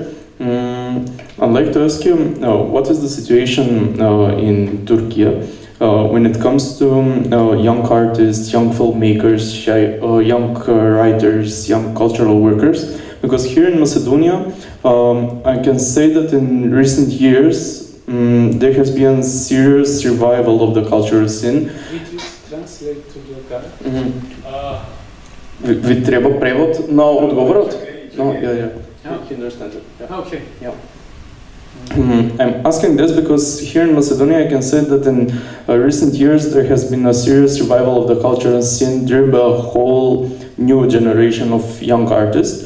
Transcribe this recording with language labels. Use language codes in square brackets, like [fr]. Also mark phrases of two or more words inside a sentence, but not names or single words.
[en] I'd like to ask you, what is the situation in Turkey when it comes to young artists, young filmmakers, young writers, young cultural workers? Because here in Macedonia, I can say that in recent years there has been serious revival of the cultural scene. Did you translate to the guy? [mk] Ви треба превод на одговорот? [en] No, yeah. He understands it. Yeah. Okay. Yeah. I'm asking this because here in Macedonia I can say that in recent years there has been a serious revival of the cultural scene driven by a whole new generation of young artists.